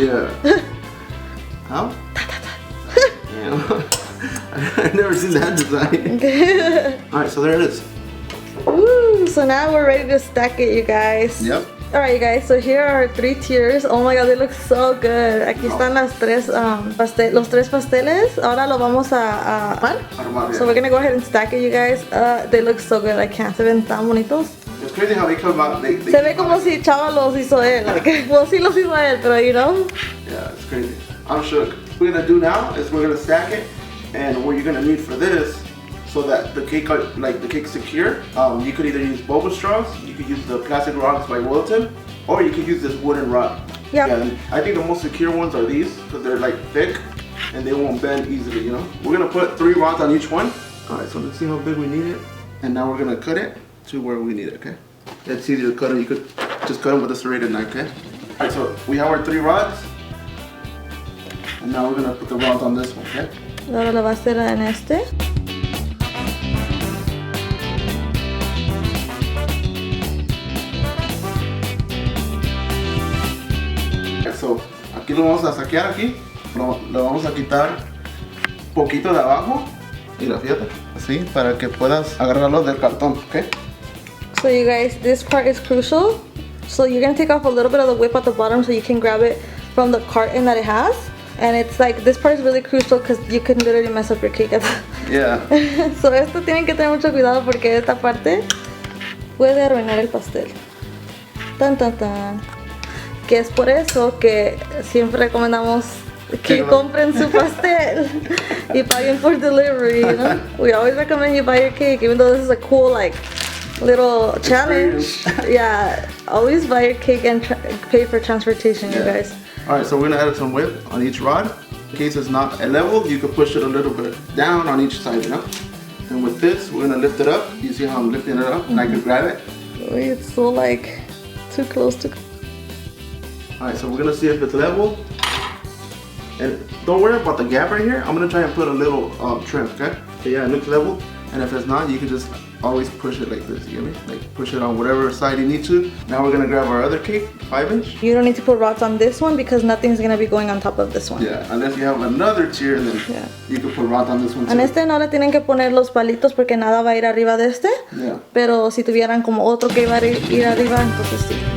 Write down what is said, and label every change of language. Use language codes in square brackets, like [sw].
[en] Yeah. How? Ta, ta, ta. Yeah. I've never seen that design. Alright, so there it is. Woo! So now we're ready to stack it, you guys. Yep. Alright, you guys, so here are 3 tiers. Oh my god, they look so good. [es] Aquí están los tres pasteles. Ahora lo vamos a armar. [en] So we're gonna go ahead and stack it, you guys. They look so good. I can't. [es] Se ven tan bonitos. [en] It's crazy how they come out. They [es] Se ve como si Chava los hizo él. [en] Like, well, [es] sí los hizo él, pero [en] you know. Yeah, it's crazy. I'm shook. What we're gonna do now is we're gonna stack it, and what you're gonna need for this, so that the cake, like the cake's secure, you could either use boba straws, you could use the plastic rods by Wilton, or you could use this wooden rod. Yeah. And I think the most secure ones are these, because they're like thick, and they won't bend easily, you know? We're gonna put 3 rods on each one. Alright, so let's see how big we need it. And now we're gonna cut it to where we need it, okay? It's easier to cut it, you could just cut them with a serrated knife, okay? Alright, so we have our 3 rods. And now we're gonna put the rods on this one, okay? [es] Ahora lo va a hacer en este. So, aquí lo vamos a saquear aquí, lo vamos a quitar poquito de abajo, mira, fíjate, así, para que puedas agarrarlo del cartón, ¿ok? [en] So you guys, this part is crucial. So you're gonna take off a little bit of the whip at the bottom so you can grab it from the carton that it has. And it's like, this part is really crucial because you can literally mess up your cake. Yeah. [es] So esto tienen que tener mucho cuidado porque esta parte puede arruinar el pastel. Tan tan tan. Que es por eso que siempre recomendamos que compren su pastel y paguen por delivery, [en] you know? We always recommend you buy your cake, even though this is a cool like little challenge. Yeah, always buy your cake and pay for transportation, you guys. Alright, so we're gonna add some whip on each rod. In case it's not at level, you can push it a little bit down on each side, you know? And with this, we're gonna lift it up. You see how I'm lifting it up, and I can grab it. Wait, it's so like too close to. Alright, so we're gonna see if it's level. And don't worry about the gap right here. I'm gonna try and put a little trim, okay? So yeah, it looks level. And if it's not, you can just always push it like this, you get me? Like push it on whatever side you need to. Now we're gonna grab our other cake, 5-inch. You don't need to put rods on this one because nothing's gonna be going on top of this one. Yeah, unless you have another tier, then you can put rods on this one too. [es] En este no le tienen que poner los palitos porque nada va a ir arriba de este. [en] Yeah. [es] Pero si tuvieran como otro que iba a ir arriba, entonces sí.